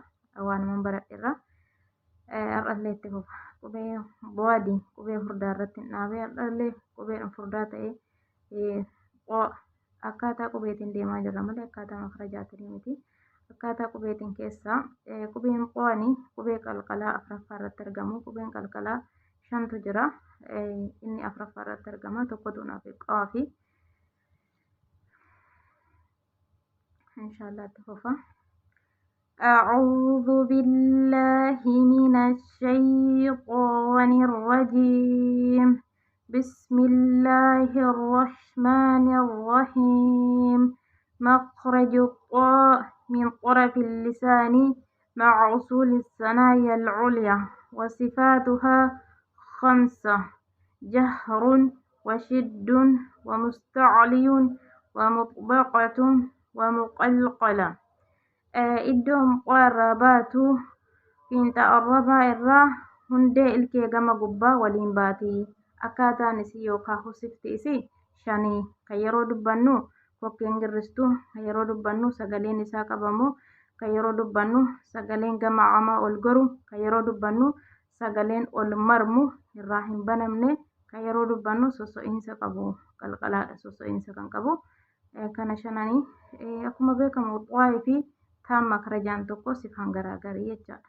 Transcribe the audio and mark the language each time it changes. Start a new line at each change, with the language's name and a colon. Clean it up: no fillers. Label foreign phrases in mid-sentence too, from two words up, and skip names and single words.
Oromo: waan baradheerra har'allee itti fufa qubee boodii qubee furdaa irratti dhaabee har'allee qubeen furdaa ta'ee akkaataa qubeetiin deemaa jirra malee akkaataa makrajaatiin miti akkaataa qubeetiin keessaa qubeen qo'anii qubee qalqalaa afuraffaa irratti argamu qubeen qalqalaa 5tu jira inni afuraffaa irratti argama tokkotu naaf qawaa fi inshallah itti fufa.
Arabic: أعوذ بالله من الشيطان الرجيم بسم الله الرحمن الرحيم مخرج الطاء من طرف اللسان مع أصول الثنايا العليا وصفاتها 5 جهر وشد ومستعلي ومطبقة ومقلقلة
Oromo: iddoon qarrabaatu fiinta arrabaa irraa hundee ilkee gama gubbaa waliin baati akkaataan isii yookaan husifti isii 5 kan yeroo dubbannu kokkeen girristu kan yeroo dubbannu sagaleen isaa qabamu kan yeroo dubbannu sagaleen gama amaa ol goru kan yeroo dubbannu sagaleen ol marmu irraa hin banamne kan yeroo dubbannu soso'iinsa qabu qalqalaadha soso'iinsa kan qabu kana 5 akkuma beekamu waa'ee fi taan makrajaan tokko sifaan garaagarii jechaadha.